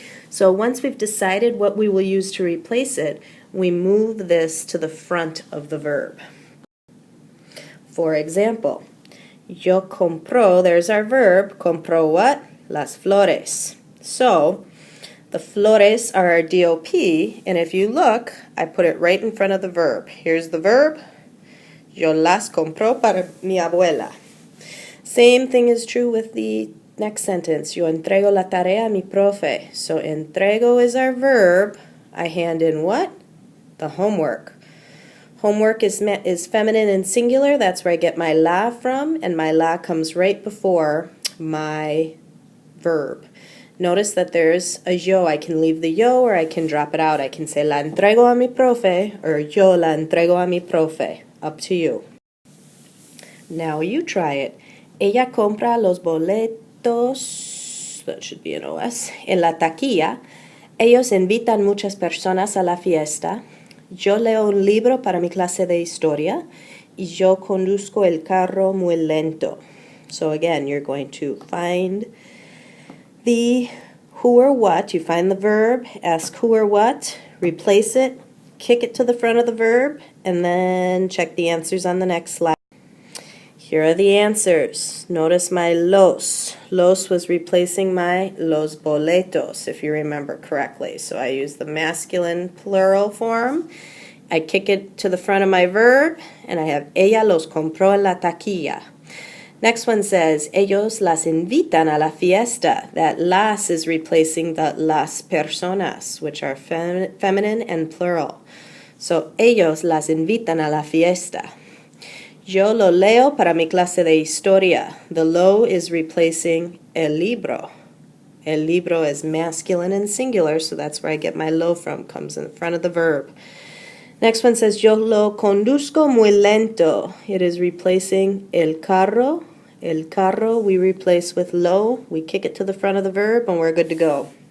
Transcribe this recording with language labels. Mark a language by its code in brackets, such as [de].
[en] So once we've decided what we will use to replace it, we move this to the front of the verb. For example, [es] yo compro, [en] there's our verb, compro what? [es] Las flores. [en] So the flores are our DOP, and if you look, I put it right in front of the verb. Here's the verb. [es] Yo las compro para mi abuela. [en] Same thing is true with the next sentence. [es] Yo entrego la tarea a mi profe. [en] So entrego is our verb. I hand in what? The homework. Homework is feminine and singular. That's where I get my la from, and my la comes right before my verb. Notice that there's a yo. I can leave the yo or I can drop it out. I can say [es] la entrego a mi profe [en] or [es] yo la entrego a mi profe. [en] Up to you. Now you try it. [es] Ella compra los boletos, [en] that should be an OS, [es] en la taquilla. Ellos invitan muchas personas a la fiesta. Yo leo un libro para mi clase de historia. Y yo conduzco el carro muy lento. [en] So again, you're going to find the who or what. You find the verb, ask who or what, replace it, kick it to the front of the verb, and then check the answers on the next slide. Here are the answers. Notice my los. Los was replacing my los boletos, if you remember correctly. So I use the masculine plural form. I kick it to the front of my verb, and I have [es] ella los compró en la taquilla. [en] Next one says, [es] ellos las invitan a la fiesta. [en] That las is replacing the las personas, which are feminine and plural. So, [es] ellos las invitan a la fiesta. Yo lo leo para mi clase de historia. [en] The lo is replacing el libro. El libro is masculine and singular, so that's where I get my lo from, comes in front of the verb. Next one says, [es] yo lo conduzco muy lento. [en] It is replacing [es] el carro. [en] El carro we replace with lo. We kick it to the front of the verb and we're good to go.